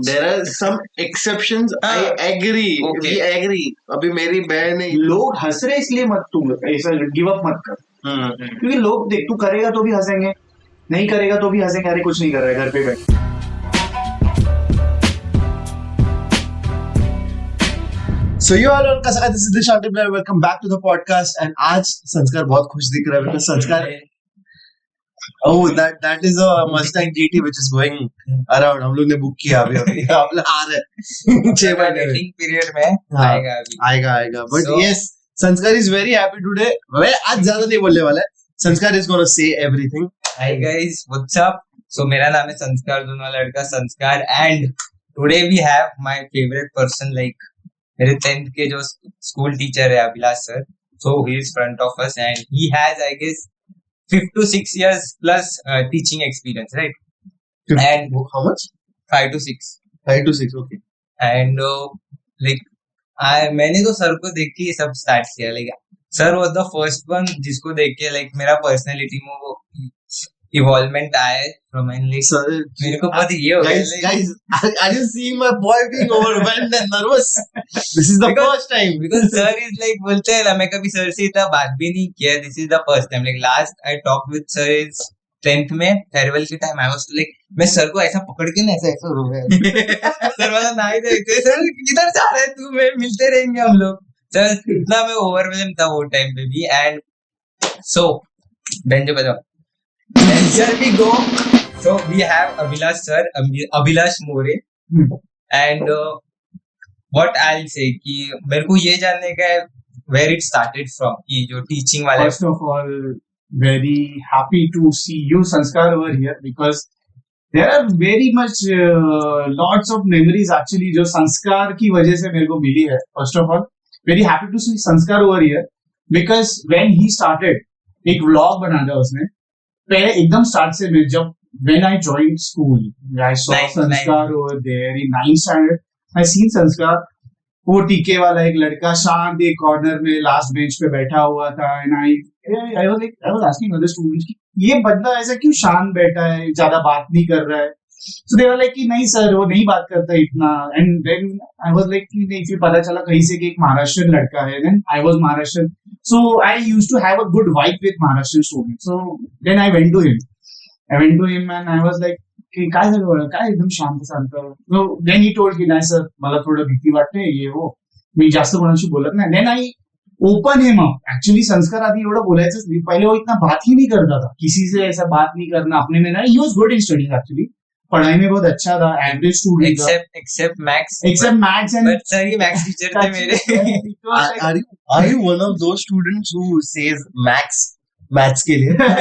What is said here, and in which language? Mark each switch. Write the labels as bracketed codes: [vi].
[en] There are some exceptions, I agree, Okay. We agree. [hi] अभी मेरी बहन है, लोग हंस रहे इसलिए मत तुम ऐसा [en] give up [hi] मत कर क्योंकि लोग देख तू करेगा तो भी हंसेंगे नहीं करेगा तो भी हंसेंगे अरे कुछ नहीं कर रहा है घर पे बैठ [en] So you all on Kasaka, this is Dishant Blair. Welcome back to the podcast. And [hi] आज संस्कार बहुत खुश दिख रहा है [en] because Sanskar, oh that is a Mustang GT which is going around. [hi] हम लोग ने बुक किया अभी हम लोग आ रहे हैं 6 महीने में वेटिंग पीरियड में हाँ, आएगा अभी। आएगा but [en] So- yes, Sanskar is very happy today. [hi] मैं आज ज्यादा नहीं बोलने वाला है. [en] Sanskar is gonna say everything. Hi guys, what's up. [hi] सो मेरा नाम है संस्कार, दोनों लड़का संस्कार, [en] and today we have my favourite person, [hi] like मेरे 10th के जो स्कूल टीचर है Abhilash sir. [en] So he is front of us and he has I guess 5 to 6 years plus teaching experience, right? And How much? 5 to 6. 5 to 6, okay. [hi] And like मैंने तो sir को देख के ये सब स्टार्ट किया। Like [en] sir was the first one [hi] जिसको देख के लाइक मेरा पर्सनालिटी में वो इवॉल्वमेंट आया है फ्रॉम एंड लाइक [en] So, [hi] मेरे को बहुत ये हो गया [en] guys, are you seeing my boy being overwhelmed and nervous? This is the Because- first time. [hi] Because sir is like बोलते हैं ना, मैं कभी सर से इतना बात भी नहीं किया। [en] This is the first time. Like last I talk with sir is [hi] 10th में फेयरवेल के टाइम। [en] I was like [hi] मैं सर को ऐसा पकड़ के ना ऐसा रो गया। सर वाला ना ही देखते, सर किधर जा रहे तू, मैं मिलते रहेंगे हम लोग। सर इतना मैं ओवरवेलम था वो टाइम पे भी। एंड सो बेंजो बजाओ, [en] and here we go. So we have Abhilash sir, Abhilash More, and what I'll say [hi] कि मेरे को ये जानने का है [en] where it started from, कि जो teaching वाला First of all, very happy to see you, Sanskar, over here because there are very much lots of memories actually [hi] जो संस्कार की वजह से मेरे को मिली है. [en] First of all, very happy to see Sanskar over here because when he started, [hi] एक vlog बना था उसने. पहले एकदम स्टार्ट से मैं जब [en] when I joined school, I saw Ninth, Sanskar over there in 9th standard. [hi] I seen संस्कार, वो टीके वाला एक लड़का शांत एक कॉर्नर में लास्ट बेंच पे बैठा हुआ था and [en] I was asking other students [hi] कि ये बंदा ऐसा क्यों शांत बैठा है, ज्यादा बात नहीं कर रहा है. [en] So they were like [hi] कि नहीं सर वो नहीं बात करता इतना. [en] And then I was like [hi] कि नहीं, फिर पता चला कहीं से कि एक महाराष्ट्रियन लड़का है. [en] Then I was Maharashtrian, so I used to have a good vibe with Maharashtrian students. So then I went to him and I was like [mr] की काय झालं बरं, काय एकदम शांत शांत. [en] So then he told [mr] की नाही सर मला थोडं भीती वाटते ये वो, मी जास्त कोणाशी बोलत नाही. [en] Then I open him up. [mr] Actually संस्कार आदि एवढं बोलायचंच नाही. [hi] पहले वो इतना बात ही नहीं करता था, किसी से ऐसा बात नहीं करना अपने में ना. [en] He was good in studies actually, [hi] पढ़ाई में बहुत अच्छा था, एवरेज स्टूडेंट था [en] except Max, except maths and [hi] but sir ये Max teacher थे मेरे। [en] It was like- Are you one of those students who says maths के लिए?